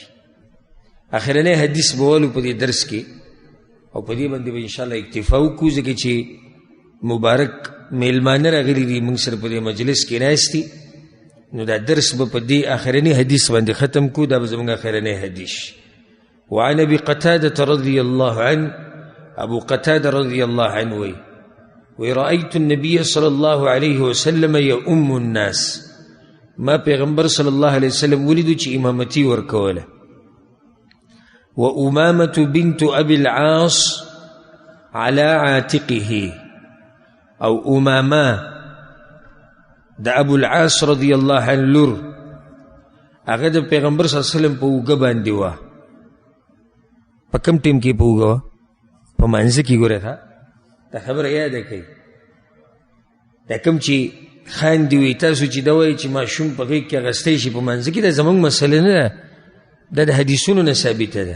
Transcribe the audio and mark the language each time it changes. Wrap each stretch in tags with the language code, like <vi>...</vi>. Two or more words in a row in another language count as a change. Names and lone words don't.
<ps>اخرنی حدیث به ولو په دې درس کې، او په دې باندې به انشاءالله اکتفا وکړو، ځکه چې مبارک میلمانه راغلي دي موږ سره په دې مجلس کې ناست دي، نو دا درس به په دې اخرنی حدیث باندې ختم کړو، دا به زموږ اخرنی حدیث.</ps> <ar>وعن ابي قتاده رضي الله عنه، ابو قتاده رضي الله عنه وی رأيت النبي صلى الله عليه وسلم يؤم الناس،</ar> <ps>ما پیغمبر صلی الله علیه وسلم ولیدو چې امامتي ورکوله.</ps> <ar>وأمامة بنت أبي العاص على عاتقه،</ar> <ps>أو أماما دا أبو العاص رضي الله عنه لور هغه د پیغمبر صلی الله علیه وسلم په اوږه باندې وه. په کوم ټیم کې په اوږه وه؟ په منځه کې. ګورې ښه دا خبره یاده کړئ، دا کوم چې خاندي وي تاسو چې دا وایي چې ماشوم په غېږ کې اخیستی شي په منځه کې، دا زموږ مسله نه ده، دا د حدیثونو نه ثابته ده.</ps>